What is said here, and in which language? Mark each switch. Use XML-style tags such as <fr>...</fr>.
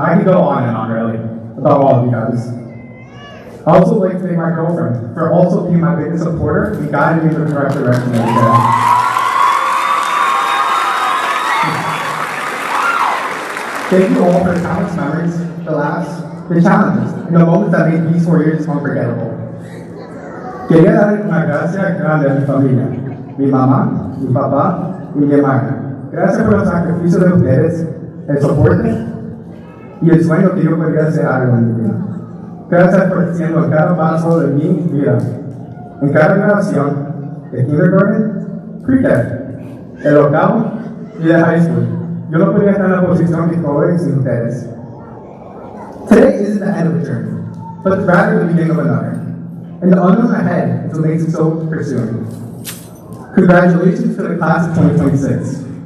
<en>I could go on and on, really, about all of you guys. I also like to thank my girlfriend for also being my biggest supporter and guiding me in the correct direction every day. Thank you all for the countless memories, the laughs, the challenges, and the moments that made these 4 years unforgettable.</en> <es>Quería dar una gracia grande a mi familia, mi mamá, mi papá y mi hermana. Gracias por los sacrificios de ustedes, el soporte y el sueño que yo podría hacer algo en mi vida. Gracias por siendo cada paso de mi vida. En cada graduación de kindergarten, pre-K, el octavo y de high school. Yo no podría estar en la posición que estoy sin ustedes.</es> <en>Today isn't the end of the journey, but rather the beginning of another. And the unknown ahead is what makes it so pursuing. Congratulations to the class of 2026.</en>